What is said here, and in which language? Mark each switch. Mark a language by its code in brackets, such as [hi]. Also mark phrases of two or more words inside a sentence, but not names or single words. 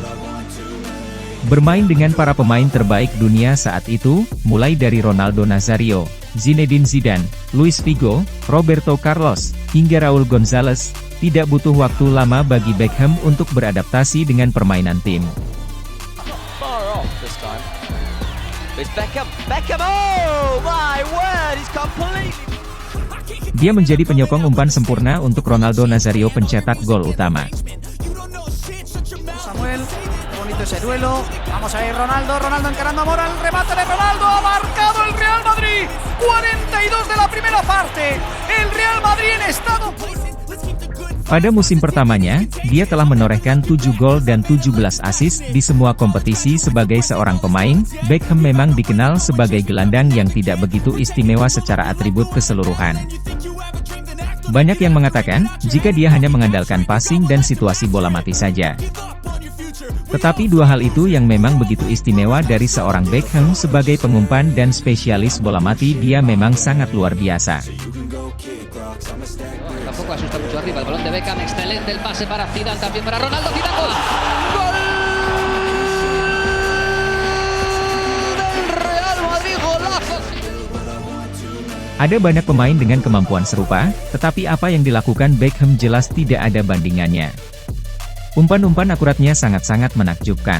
[id] Bermain dengan para pemain terbaik dunia saat itu, mulai dari Ronaldo Nazario, Zinedine Zidane, Luis Figo, Roberto Carlos, hingga Raul González, tidak butuh waktu lama bagi Beckham untuk beradaptasi dengan permainan tim. Dia menjadi penyokong umpan sempurna untuk Ronaldo Nazario pencetak gol utama. [es] Samuel, bonito ese duelo. Vamos a ir Ronaldo encarando a Mora, el remate de Ronaldo, ha marcado el Real Madrid. 42 de la primera parte. El Real Madrid en estado. [id] Pada musim pertamanya, dia telah menorehkan 7 gol dan 17 assist di semua kompetisi. Sebagai seorang pemain, Beckham memang dikenal sebagai gelandang yang tidak begitu istimewa secara atribut keseluruhan. Banyak yang mengatakan, jika dia hanya mengandalkan passing dan situasi bola mati saja. Tetapi dua hal itu yang memang begitu istimewa dari seorang Beckham sebagai pengumpan dan spesialis bola mati, dia memang sangat luar biasa. [es] Tampoco asusta mucho arriba, el balón de Beckham, excelente el pase para Zidane, también para Ronaldo, Zidane, gol. ¡Gol del Real Madrid, golazo! [id] Ada banyak pemain dengan kemampuan serupa, tetapi apa yang dilakukan Beckham jelas tidak ada bandingannya. Umpan-umpan akuratnya sangat-sangat menakjubkan.